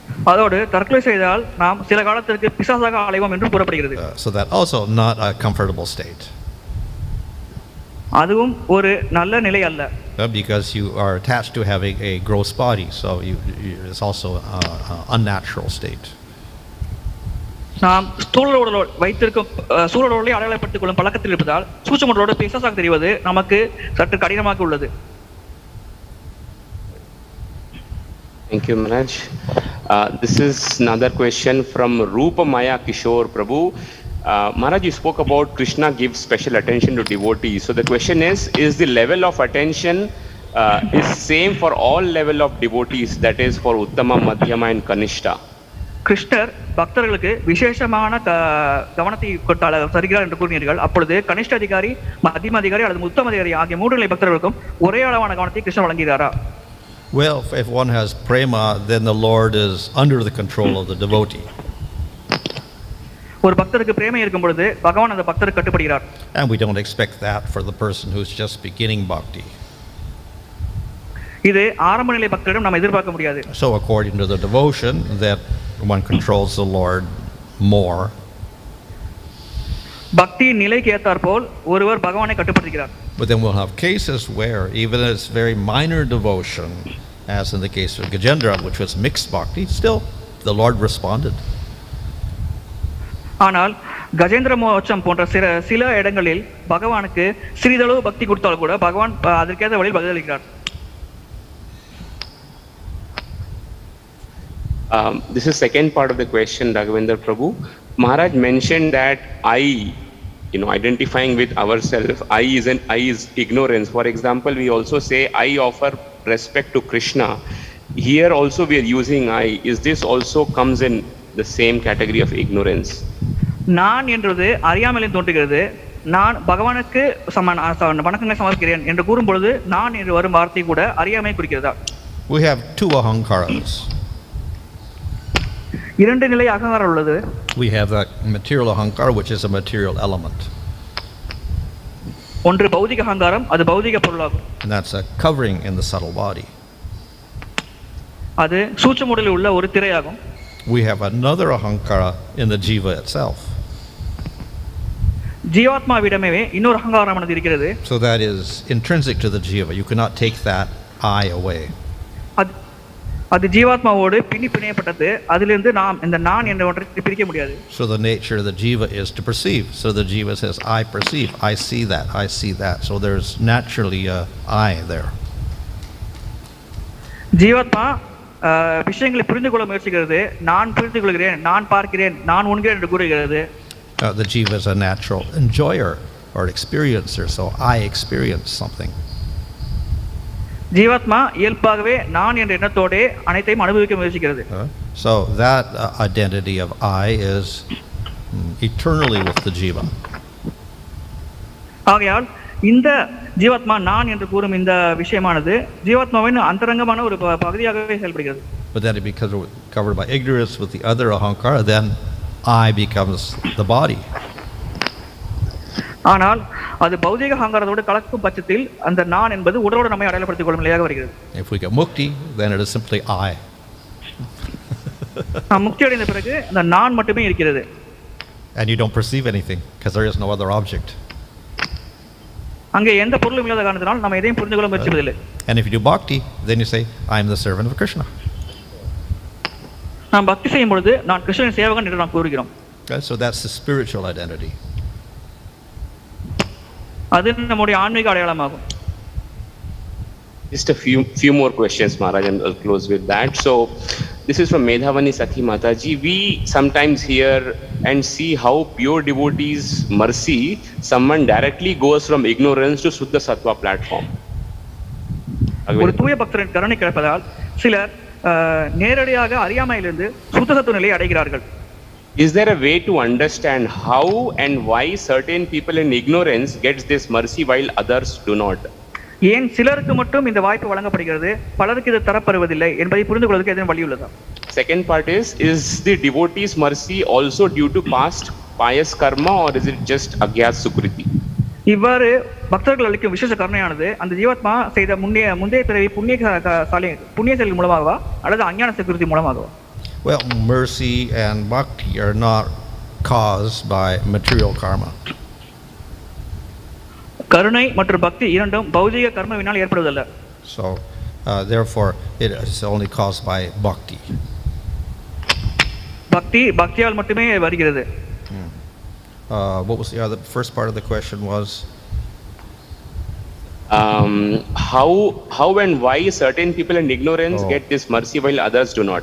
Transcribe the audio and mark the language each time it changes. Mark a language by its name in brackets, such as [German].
[Tamil] அதோடு தற்கொலை செய்தால் நாம் சில காலத்திற்கு பிசாசாக அலைவோம் என்று கூறப்படுகிறது. [English] So that also not a comfortable state. [Tamil] அதுவும் ஒரு நல்ல நிலை அல்ல. [English] Because you are attached to having a gross body, so it's also an unnatural state. [Tamil] நாம் ஸ்தூலோடு வைத்திருக்கும் சூழலோடு அடையாளப்படுத்திக் கொள்ளும் பழக்கத்தில் இருப்பதால் சூட்சுமங்களோடு பிசாசாக தெரிவது நமக்கு சற்று கடினமாக உள்ளது. [English] Thank you, Maharaj. This is another question from Rupa Maya Kishore Prabhu. Maharaj, you spoke about Kṛṣṇa gives special attention to devotees. So the question is the level of attention is same for all level of devotees, that is for Uttama, Madhyama and Kanishta? [Tamil] கிருஷ்ணர் பக்தர்களுக்கு விசேஷமான கவனத்தை தருகிறார் என்று கூறினீர்கள். அப்பொழுது கனிஷ்ட அதிகாரி, மத்தியம அதிகாரி அல்லது உத்தம அதிகாரி ஆகிய மூன்று நிலை பக்தர்களுக்கும் ஒரே அளவான கவனத்தை கிருஷ்ணர் வழங்குகிறாரா? [English] Well, if one has prema, then the Lord is under the control of the devotee. [Tamil] ஒரு பக்தருக்கு பிரேமை இருக்கும் பொழுது பகவான் அந்த பக்தருக்கு கட்டுப்படுகிறார். [English] And we don't expect that for the person who's just beginning bhakti. [Tamil] இது ஆரம்ப நிலை பக்தரிடம் நாம் எதிர்பார்க்க முடியாது. [English] So according to the devotion, that one controls the Lord more. [Tamil] பக்தி நிலைக்கு ஏற்றாற்போல் ஒருவர் பகவானை கட்டுப்படுத்துகிறார். [English] But then we'll have cases where even as very minor devotion, as in the case of Gajendra, which was mixed bhakti, still the Lord responded. [Tamil] ஆனால் கஜேந்திர மோட்சம் போன்ற சில இடங்களில் பகவானுக்கு சிறிதளவு பக்தி கொடுத்தால் கூட பகவான் அதற்கேற்ற வழியில் பதிலளிக்கிறார். [English] This is second part of the question, Raghavendra Prabhu. Maharaj mentioned that I identifying with ourselves. I is ignorance. For example, we also say I offer respect to Kṛṣṇa. Here also we are using I. Is this also comes in the same category of ignorance? [Tamil] நான் என்றது அறியாமலில் தோன்றுகிறது. நான் பகவானுக்கு வணக்கங்களை சமர்ப்பிக்கிறேன் என்று கூறும் பொழுது நான் என்று வரும் வார்த்தை கூட அறியாமை குறிக்கிறதா? [English] We have two ahankaras. [Tamil] இரண்டு நிலை அகங்காரம் உள்ளது. [English] We have that material ahankara, which is a material element. [Tamil] ஒன்று பௌதிக அகங்காரம், அது பௌதிக பொருளாகும். [English] And that's a covering in the subtle body. [Tamil] அது சூட்சும உடலில் உள்ள ஒரு திரையாகும். [English] We have another ahankara in the jiva itself. [Tamil] ஜீவாத்மாவிடமே இன்னொரு அகங்காரமானது இருக்கிறது. [English] So that is intrinsic to the jiva. You cannot take that I away. [Tamil] அது ஜீவாத்மாவோடு பிணையப்பட்டது. அதிலிருந்து நாம் இந்த நான் என்ற ஒன்றை பிரிக்க முடியாது. [English] So the nature of the jiva is to perceive. So the jiva says, I perceive, I see that, I see that. So there's naturally a I there. [Tamil] ஜீவாத்மா விஷயங்களை புரிந்து கொள்ள முயற்சிக்கிறது. நான் புரிந்து கொள்கிறேன், நான் பார்க்கிறேன், நான் உண்கிறேன் என்று கூறுகிறது. [English] The jiva is a natural enjoyer or experiencer. So I experience something. [Tamil] ஜீவாத்மா இயல்பாகவே நான் என்ற எண்ணத்தோட அனைத்தையும் அனுபவிக்க முயற்சிக்கிறது. [English] So that identity of I is eternally with the jiva. [Tamil] ஆகையால் இந்த ஜீவாத்மா நான் என்று கூறும் இந்த விஷயமானது ஜீவாத்மாவின் அந்தரங்கமான ஒரு பகுதியாகவே செயல்படுகிறது. [English] But then it becomes covered by ignorance with the other ahankara, then I becomes the body. [Tamil] ஆனால் அது பௌதிக அகங்காரத்தோடு கலக்கும் பட்சத்தில் அந்த நான் என்பது உடலோடு நம்மை அடையாளப்படுத்திக் கொள்ளும் நிலையாக வருகிறது. [English] If we get mukti, then it is simply I. [Tamil] முக்தி அடைந்த பிறகு அந்த நான் மட்டுமே இருக்கிறது. [English] And you don't perceive anything because there is no other object. [Tamil] அங்கே எந்த பொருளும் இல்லாத காரணத்தினால் நாம் எதையும் புரிந்து கொள்ள முயற்சிப்பதில்லை. [English] And if you do bhakti, then you say, I am the servant of Kṛṣṇa. [Tamil] நாம் பக்தி செய்யும் பொழுது நான் கிருஷ்ணனின் சேவகன் என்று நாம் கூறுகிறோம். [English] So that's the spiritual identity. [Tamil] அது நம்முடைய ஆன்மீக அடையாளமாகும். [English] Just a few more questions, Maharaj, and I'll close with that. So this is from Medhavani Sakhi Mataji. We sometimes hear and see how pure devotees mercy someone directly goes from ignorance to Suddha Sattva platform. [Tamil] ஒரு தூய பக்தரின் கருணை கிடைப்பதால் சிலர் நேரடியாக அறியாமையிலிருந்து சுத்த சத்துவ நிலையை அடைகிறார்கள். [English] Is there a way to understand how and why certain people in ignorance gets this mercy while others do not? [Tamil] ஏன் சிலருக்கு மட்டும் இந்த வாய்ப்பு வழங்கப்படுகிறது, பலருக்கு இது தரப்படுவதில்லை என்பதை புரிந்து கொள்வதற்கு எதுவும் வழி உள்ளதா? [English] Second part is the devotee's mercy also due to past pious karma or is it just agyat sukriti? [Tamil] இவ்வாறு பக்தர்கள் அளிக்கும் விசேஷ கருணையானது அந்த ஜீவாத்மா செய்த முந்தைய பிறவி புண்ணிய செயல் மூலமாகவா அல்லது அஞ்ஞான சுக்ருதி மூலமாகவா? [English] Well, mercy and bhakti are not caused by material karma. [Tamil] கருணை மற்றும் பக்தி இரண்டும் பௌதிக கர்மவினால் ஏற்படுவதல்ல. [English] So therefore it is only caused by bhakti. [Tamil] பக்தியால் மட்டுமே வருகிறது. [English] What was the other first part of the question was? How and why certain people in ignorance get this mercy while others do not?